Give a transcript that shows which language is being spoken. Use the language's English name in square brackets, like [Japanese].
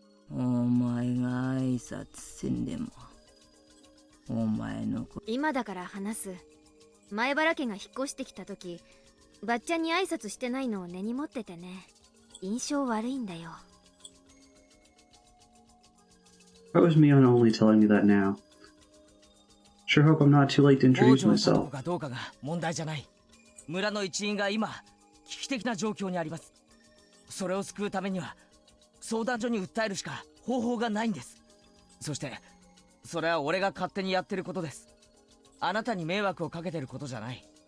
[Japanese] お前が挨拶せんでも、お前の子。今だから話す。前原家が引っ越してきた時、ばっちゃんに挨拶してないのを根に持っててね。印象悪いんだよ。 [English] Why was Mion only telling me that now? Sure hope I'm not too late to introduce [Japanese] 北条さん [English] myself. [Japanese] かどうかが問題じゃない。村の一員が今危機的な状況にあります。それを救うためには相談所に訴えるしか方法がないんです。そしてそれは俺が勝手にやってることです。あなたに迷惑をかけてることじゃない。